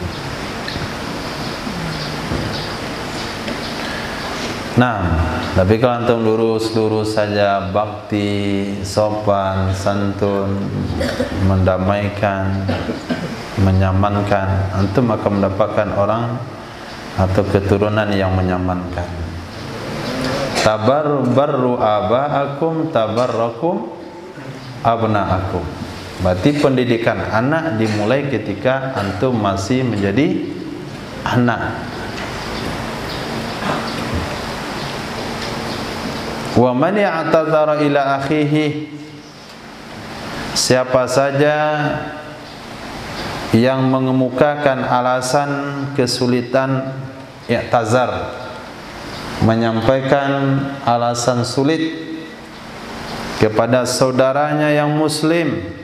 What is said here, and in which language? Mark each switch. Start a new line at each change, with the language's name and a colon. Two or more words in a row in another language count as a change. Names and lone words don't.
Indonesian: Nah, tapi kalau antum lurus-lurus saja, bakti, sopan, santun, mendamaikan, menyamankan, antum akan mendapatkan orang atau keturunan yang menyamankan.
Arabic: بروا آباءكم تبركم أبناؤكم.
Indonesian: Berarti pendidikan anak dimulai ketika antum masih menjadi anak.
Arabic: ومن يعتذر إلى أخيه,
Indonesian: siapa saja yang mengemukakan alasan kesulitan, i'tazar, menyampaikan alasan sulit kepada saudaranya yang muslim,